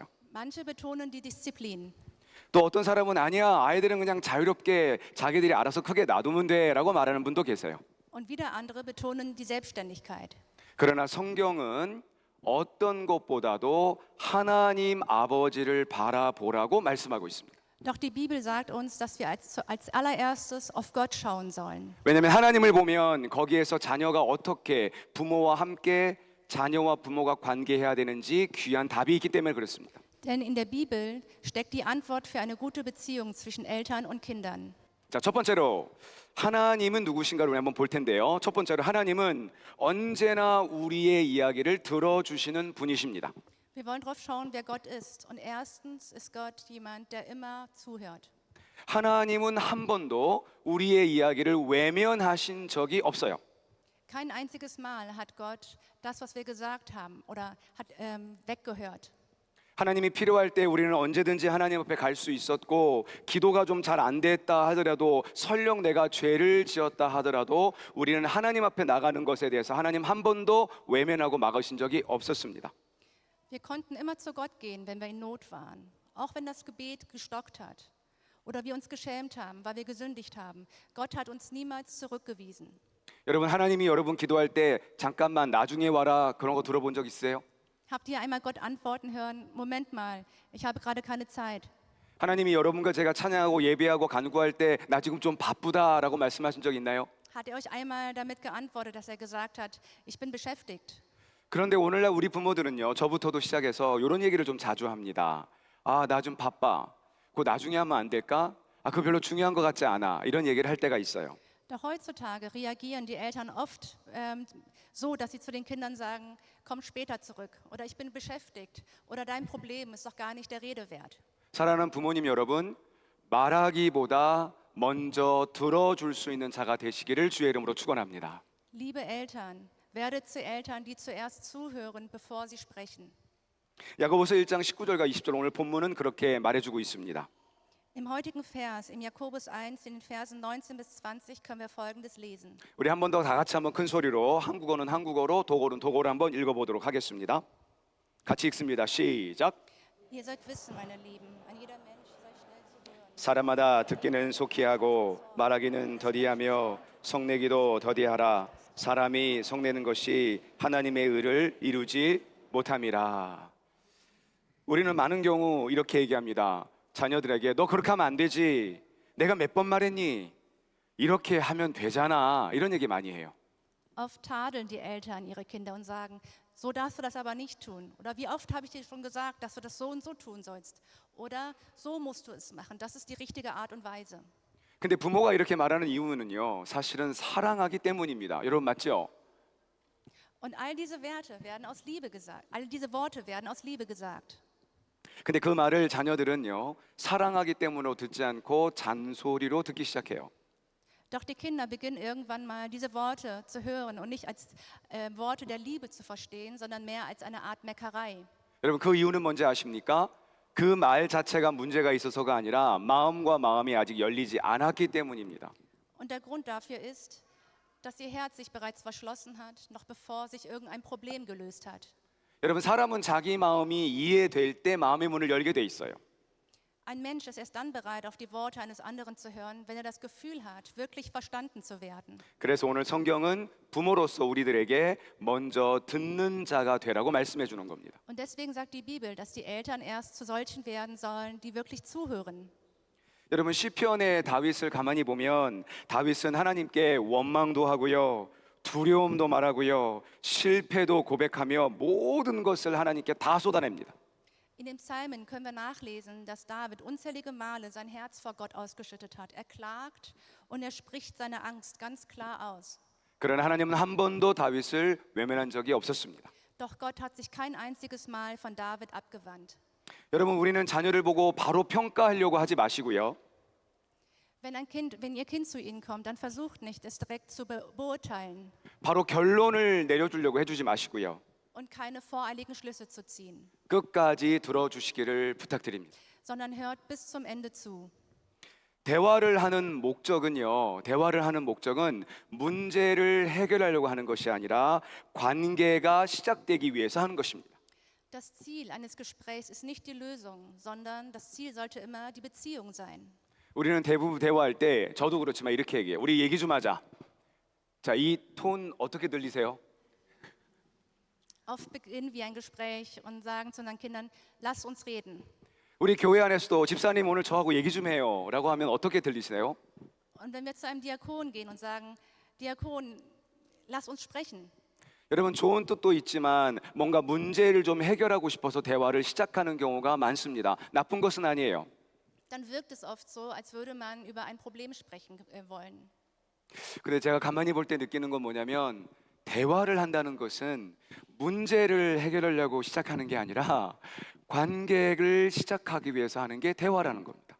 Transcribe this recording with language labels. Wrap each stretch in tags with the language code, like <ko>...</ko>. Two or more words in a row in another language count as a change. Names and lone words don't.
<de>Manche betonen die Disziplin.</de> <ko>또 어떤 사람은 아니야 아이들은 그냥 자유롭게 자기들이 알아서 크게 놔두면 돼라고 말하는 분도 계세요.</ko> <de>Und wieder andere betonen die Selbstständigkeit.</de> <ko>그러나 성경은 어떤 것보다도 하나님 아버지를 바라보라고 말씀하고 있습니다.</ko> <de>Doch die Bibel sagt uns, dass wir als allererstes auf Gott schauen sollen.</de> <ko>왜냐하면 하나님을 보면 거기에서 자녀가 어떻게 부모와 함께 자녀와 부모가 관계해야 되는지 귀한 답이 있기 때문에 그렇습니다.</ko> <de>Denn in der Bibel steckt die Antwort für eine gute Beziehung zwischen Eltern und Kindern.</de> <ko>자, 첫 번째로 하나님은 누구신가를 한번 볼 텐데요. 첫 번째로 하나님은 언제나 우리의 이야기를 들어주시는 분이십니다.</ko> <de>Wir wollen darauf schauen, wer Gott ist. Und erstens ist Gott jemand, der immer zuhört.</de> <ko>하나님은 한 번도 우리의 이야기를 외면하신 적이 없어요.</ko> <de>Kein einziges Mal hat Gott das, was wir gesagt haben, oder hat weggehört.</de> <ko>하나님이 필요할 때 우리는 언제든지 하나님 앞에 갈 수 있었고 기도가 좀 잘 안 됐다 하더라도 설령 내가 죄를 지었다 하더라도 우리는 하나님 앞에 나가는 것에 대해서 하나님 한 번도 외면하고 막으신 적이 없었습니다.</ko> <de>Wir konnten immer zu Gott gehen, wenn wir in Not waren, auch wenn das Gebet gestockt hat oder wir uns geschämt haben, weil wir gesündigt haben. Gott hat uns niemals zurückgewiesen.</de> <ko>여러분 하나님이 여러분 기도할 때 잠깐만 나중에 와라 그런 거 들어본 적 있어요?</ko> <de>Habt ihr einmal Gott antworten hören? Moment mal, ich habe gerade keine Zeit.</de> <ko>하나님이 여러분과 제가 찬양하고 예배하고 간구할 때 나 지금 좀 바쁘다라고 말씀하신 적 있나요?</ko> <de>Hat er euch einmal damit geantwortet, dass er gesagt hat, ich bin beschäftigt?</de> <ko>그런데 오늘날 우리 부모들은요 저부터도 시작해서 이런 얘기를 좀 자주 합니다. 아, 나 좀 바빠. 그거 나중에 하면 안 될까? 아, 그거 별로 중요한 것 같지 않아. 이런 얘기를 할 때가 있어요.</ko> <de>Doch heutzutage reagieren die Eltern oft so, dass sie zu den Kindern sagen, komm später zurück oder ich bin beschäftigt oder dein Problem ist doch gar nicht der Rede wert.</de> <ko>사랑하는 부모님 여러분, 말하기보다 먼저 들어줄 수 있는 자가 되시기를 주의 이름으로 축원합니다.</ko> <de>Liebe Eltern, werdet zu Eltern, die zuerst zuhören, bevor sie sprechen.</de> <ko>야고보서 1장 19절과 20절 오늘 본문은 그렇게 말해주고 있습니다.</ko> <de>Im heutigen Vers, im Jakobus 1, in den Versen 19 bis 20, können wir Folgendes lesen.</de> <ko>우리 한 번 더 다 같이 한번 큰 소리로 한국어는 한국어로 독어는 독어로 한번 읽어보도록 하겠습니다. 같이 읽습니다. 시작.</ko> <de>Ihr sollt wissen, meine Lieben, ein jeder Mensch sei schnell zu hören.</de> <ko>사람마다 듣기는 속히 하고 말하기는 더디하며 성내기도 더디하라. 사람이 성내는 것이 하나님의 의를 이루지 못함이라. 우리는 많은 경우 이렇게 얘기합니다. 자녀들에게 너 그렇게 하면 안 되지. 내가 몇 번 말했니? 이렇게 하면 되잖아. 이런 얘기 많이 해요.</ko> <de>Oft tadeln die Eltern ihre Kinder und sagen, so darfst du das aber nicht tun. Oder wie oft habe ich dir schon gesagt, dass du das so und so tun sollst. Oder so musst du es machen. Das ist die richtige Art und Weise.</de> <ko>근데 부모가 이렇게 말하는 이유는요, 사실은 사랑하기 때문입니다. 여러분 맞죠?</ko> <de>Und all diese Werte werden aus Liebe gesagt. All diese Worte werden aus Liebe gesagt.</de> <ko>근데 그 말을 자녀들은요, 사랑하기 때문으로 듣지 않고 잔소리로 듣기 시작해요.</ko> <de>Doch die Kinder beginnen irgendwann mal diese Worte zu hören und nicht als Worte der Liebe zu verstehen, sondern mehr als eine Art Meckerei.</de> <ko>여러분 그 이유는 뭔지 아십니까? 그 말 자체가 문제가 있어서가 아니라 마음과 마음이 아직 열리지 않았기 때문입니다.</ko> <de>Und der Grund dafür ist, dass ihr Herz sich bereits verschlossen hat, noch bevor sich irgendein Problem gelöst hat.</de> <ko>여러분 사람은 자기 마음이 이해될 때 마음의 문을 열게 돼 있어요.</ko> <de>Ein Mensch ist erst dann bereit, auf die Worte eines anderen zu hören, wenn er das Gefühl hat, wirklich verstanden zu werden.</de> <ko>그래서 오늘 성경은 부모로서 우리들에게 먼저 듣는 자가 되라고 말씀해 주는 겁니다.</ko> <de>Und deswegen sagt die Bibel, dass die Eltern erst zu solchen werden sollen, die wirklich zuhören.</de> <ko>여러분 시편의 다윗을 가만히 보면 다윗은 하나님께 원망도 하고요. 두려움도 말하고요. 실패도 고백하며 모든 것을 하나님께 다 쏟아냅니다.</ko> <de>In den Psalmen können wir nachlesen, dass David unzählige Male sein Herz vor Gott ausgeschüttet hat. Er klagt und er spricht seine Angst ganz klar aus.</de> <ko>그러나 하나님은 한 번도 다윗을 외면한 적이 없었습니다.</ko> <de>Doch Gott hat sich kein einziges Mal von David abgewandt.</de> <ko>여러분 우리는 자녀를 보고 바로 평가하려고 하지 마시고요.</ko> <de>Wenn ihr Kind zu ihnen kommt, dann versucht nicht, es direkt zu beurteilen</de> <ko>바로 결론을 내려주려고 해주지 마시고요.</ko> <de>und keine voreiligen Schlüsse zu ziehen,</de> <ko>끝까지 들어주시기를 부탁드립니다.</ko> <de>sondern hört bis zum Ende zu.</de> <ko>대화를 하는 목적은 문제를 해결하려고 하는 것이 아니라 관계가 시작되기 위해서 하는 것입니다.</ko> <de>Das Ziel eines Gesprächs ist nicht die Lösung, sondern das Ziel sollte immer die Beziehung sein.</de> <ko>우리는 대부분 대화할 때 저도 그렇지만 이렇게 얘기해요. 우리 얘기 좀 하자. 자, 이 톤 어떻게 들리세요?</ko> <de>Oft beginnen wir ein Gespräch und sagen zu unseren Kindern, lasst uns reden.</de> <ko>우리 교회 안에서도 집사님 오늘 저하고 얘기 좀 해요 라고 하면 어떻게 들리시나요?</ko> <de>Und wenn wir zu einem Diakon gehen und sagen, Diakon, lass uns sprechen,</de> <ko>여러분 좋은 뜻도 있지만 뭔가 문제를 좀 해결하고 싶어서 대화를 시작하는 경우가 많습니다. 나쁜 것은 아니에요.</ko> <de>dann wirkt es oft so, als würde man über ein Problem sprechen wollen.</de> <ko>근데 제가 가만히 볼 때 느끼는 건 뭐냐면 대화를 한다는 것은 문제를 해결하려고 시작하는 게 아니라 관계를 시작하기 위해서 하는 게 대화라는 겁니다.</ko>